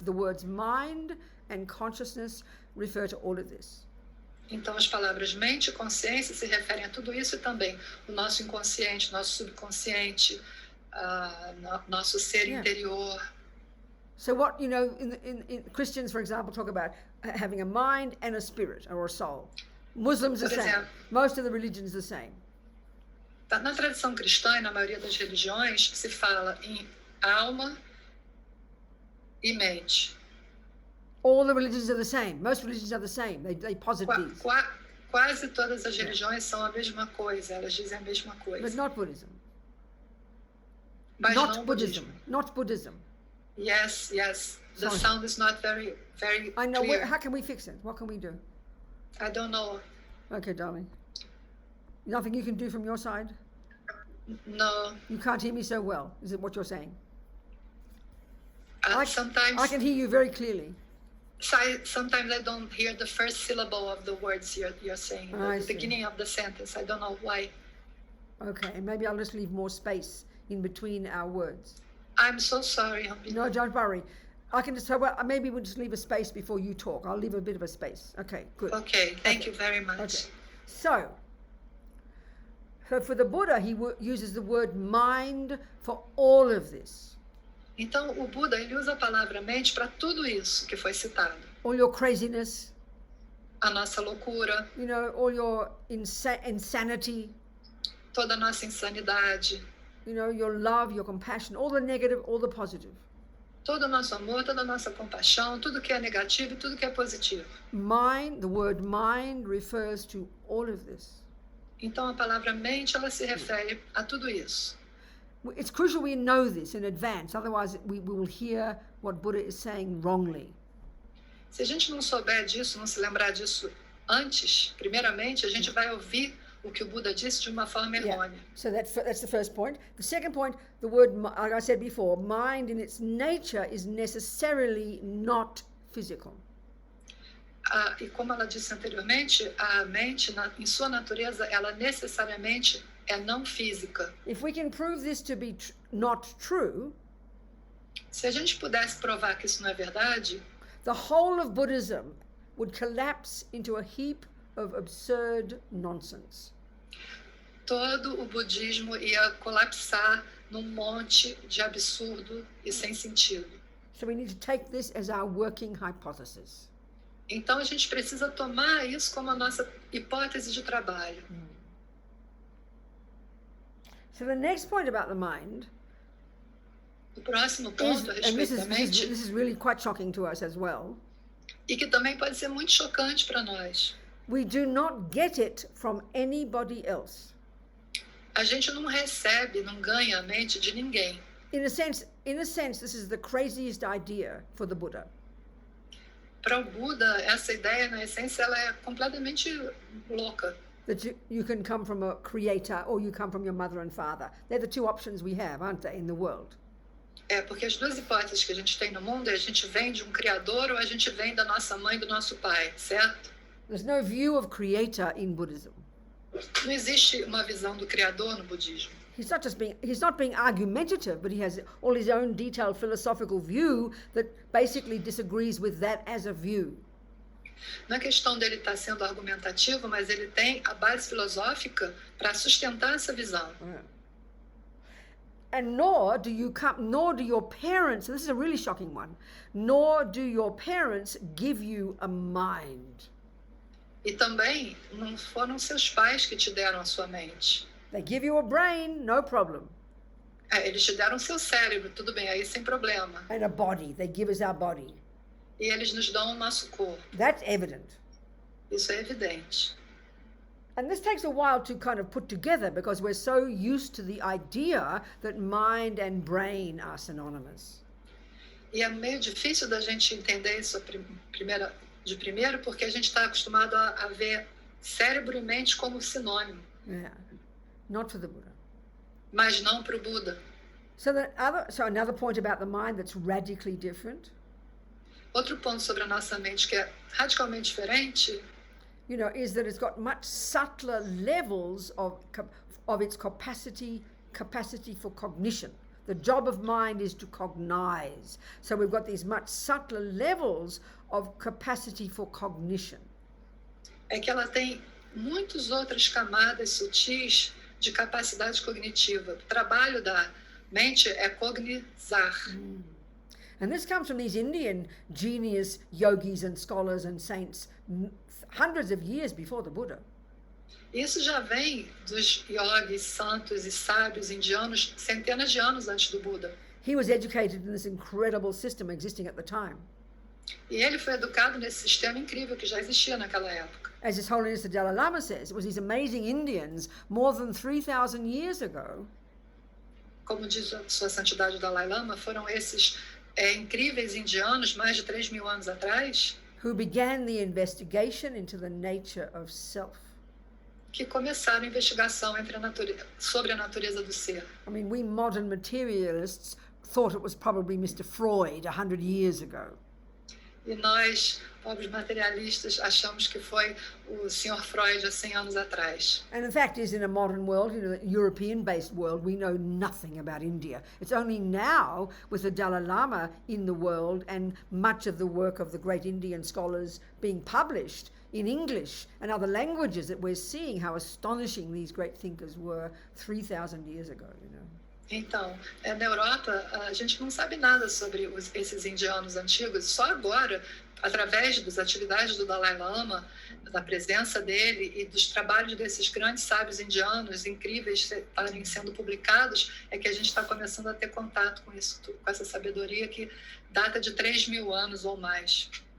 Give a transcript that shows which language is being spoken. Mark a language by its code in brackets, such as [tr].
[en] The words mind and consciousness refer to all of this. [pt] Então, as palavras mente e consciência se referem a tudo isso e também o nosso inconsciente, nosso subconsciente, nosso ser interior. [en] So what, in Christians, for example, talk about having a mind and a spirit or a soul. Muslims the same. Most of the religions the same. [pt] Na tradição cristã e na maioria das religiões se fala em alma e mente. [en] All the religions are the same. Most religions are the same. They posit these. [pt] Quase todas as religiões são a mesma coisa. Elas dizem a mesma coisa. [en] But not Buddhism. [pt] Mas [en] not [pt] não [en] Buddhism. Not Buddhism. Yes. The sound is not very I know. clear. How can we fix it? What can we do? I don't know. Okay, darling. Nothing you can do from your side? No. You can't hear me so well. Is it what you're saying? Sometimes I can hear you very clearly. Sometimes I don't hear the first syllable of the words you're saying. The beginning of the sentence. I don't know why. Okay, and maybe I'll just leave more space in between our words. I'm so sorry. No, don't worry. I can just, maybe we'll just leave a space before you talk. I'll leave a bit of a space. Okay, good. Okay, thank you very much. Okay. So for the Buddha, he uses the word mind for all of this. [pt] Então, o Buda, ele usa a palavra mente para tudo isso que foi citado. [en] All your craziness. [pt] A nossa loucura. [en] All your insanity. [pt] Toda a nossa insanidade. [en] Your love, your compassion, all the negative, all the positive. [pt] Todo o nosso amor, toda a nossa compaixão, tudo que é negativo e tudo que é positivo. [en] Mind, the word mind refers to all of this. [pt] Então a palavra mente, ela se refere a tudo isso. [en] It's crucial we know this in advance, otherwise we will hear what Buddha is saying wrongly. [pt] Se a gente não souber disso, não se lembrar disso antes, primeiramente, a gente vai ouvir o que o Buda disse de uma forma errônea. [en] So that's the first point. The second point, the word, like I said before, mind in its nature is necessarily not physical. [pt] E como ela disse anteriormente, a mente, em sua natureza, ela necessariamente é não física. [en] If we can prove this to be not true, [pt] Se a gente pudesse provar que isso não é verdade, [en] the whole of Buddhism would collapse into a heap of absurd nonsense. [pt] todo o budismo ia colapsar num monte de absurdo e sem sentido. [en] So we need to take this as our working hypothesis. [pt] Então a gente precisa tomar isso como a nossa hipótese de trabalho. [en] So the next point about the mind [pt] O próximo [en] is, [pt] ponto a [en] and this [pt] respeito da mente, [en] is really quite shocking to us as well, [pt] e que também pode ser muito chocante para nós. [en] we do not get it from anybody else. [pt] A gente não recebe, não ganha a mente de ninguém. [en] In a sense, this is the craziest idea for the Buddha. [pt] Para o Buda, essa ideia, na essência, ela é completamente louca. [en] That you can come from a creator or you come from your mother and father. They're the two options we have, aren't they, in the world? [pt] É, porque as duas hipóteses que a gente tem no mundo é a gente vem de um criador ou a gente vem da nossa mãe e do nosso pai, certo? [en] There's no view of creator in Buddhism. [pt] Não existe uma visão do criador no budismo. [en] He's not being argumentative, but he has all his own detailed philosophical view that basically disagrees with that as a view. [pt] Não é questão dele estar sendo argumentativo, mas ele tem a base filosófica para sustentar essa visão. [en] Yeah. And nor do your parents, and this is a really shocking one, nor do your parents give you a mind. [pt] E também não foram seus pais que te deram a sua mente. [en] They give you a brain, no problem. [pt] É, eles te deram seu cérebro, tudo bem, aí sem problema. [en] And a body, they give us our body. [pt] E eles nos dão o nosso corpo. [en] That's evident. [pt] Isso é evidente. [en] And this takes a while to kind of put together because we're so used to the idea that mind and brain are synonymous. [pt] E é meio difícil da gente entender isso de primeiro, porque a gente está acostumado a ver cérebro e mente como sinônimo. [en] Yeah. Not for the Buddha. [pt] Mas não para o Buda. [en] So another point about the mind that's radically different. [pt] Outro ponto sobre a nossa mente que é radicalmente diferente, [en] is that it's got much subtler levels of its capacity for cognition. The job of mind is to cognize. So we've got these much subtler levels of capacity for cognition. [pt] é que ela tem muitas outras camadas sutis de capacidade cognitiva. O trabalho da mente é cognizar. [en] And this comes from these Indian genius yogis and scholars and saints hundreds of years before the Buddha. [pt] Isso já vem dos yogis, santos e sábios indianos centenas de anos antes do Buda. [en] He was educated in this incredible system existing at the time. [pt] E ele foi educado nesse sistema incrível que já existia naquela época. [en] As His Holiness the Dalai Lama says, it was these amazing Indians more than 3,000 years ago. [pt] Como diz a Sua Santidade o Dalai Lama, foram esses incríveis indianos mais de 3.000 anos atrás [en] who began the investigation into the nature of self. [pt] que começaram a investigação sobre a natureza do ser. [en] I mean, we modern materialists thought it was probably Mr. Freud 100 years ago. [pt] E nós, pobres materialistas, achamos que foi o Sr. Freud há 100 anos atrás. [en] And the fact is, in a modern world, the European-based world, we know nothing about India. It's only now, with the Dalai Lama in the world and much of the work of the great Indian scholars being published in English and other languages, that we're seeing how astonishing these great thinkers were 3,000 years ago. [pt] Então, na Europa, a gente não sabe nada sobre esses indianos antigos. Só agora, através das atividades do Dalai Lama, da presença dele e dos trabalhos desses grandes sábios indianos incríveis estarem sendo publicados, é que a gente está começando a ter contato com isso, com essa sabedoria que data de 3.000 anos ou mais.